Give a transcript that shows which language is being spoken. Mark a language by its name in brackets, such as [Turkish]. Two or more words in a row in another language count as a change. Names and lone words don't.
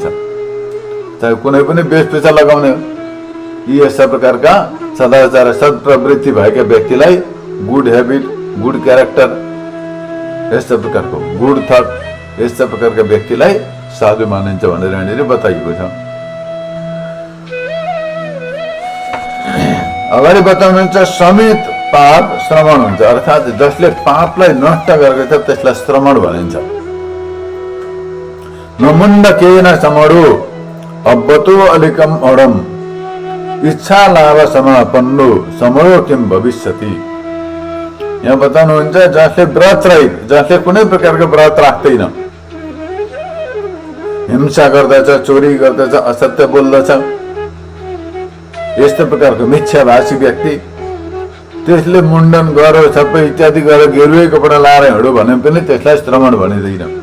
[Nepali] चाहे कुनै पनि वेशभूषा लगाउने, यी यस्ता प्रकारका सदाचार सत्प्रवृत्ति भएका व्यक्तिलाई [English] good habit, good character, [Nepali] यस्ता प्रकारको [English] good thought, [Nepali] यस्ता प्रकारका व्यक्तिलाई साधु मानिन्छ भनेर यहाँनिर बताइएको छ। अगाडि बताउनुहुन्छ समेत पाप श्रवण हुन्छ, अर्थात् जसले पापलाई नष्ट गरेको छ त्यसलाई श्रवण भनिन्छ। [Pali] नमुण्ड केन समडो अब्बतो अलिकम अडम इच्छा लाभ समापन्नो समयो किम भविष्यति। [Nepali] यहाँ बताउनुहुन्छ जसले व्रत रहित, जसले कुनै प्रकारको व्रत राख्दैन, हिंसा गर्दछ, चोरी गर्दछ, असत्य बोल्दछ, यस्तो प्रकारको मिथ्याभाषी व्यक्ति, त्यसले मुण्डन गरो सबै इत्यादि गरेर गेरुवे कपडा लाएर हिँडो भने पनि त्यसलाई श्रवण भनिँदैन।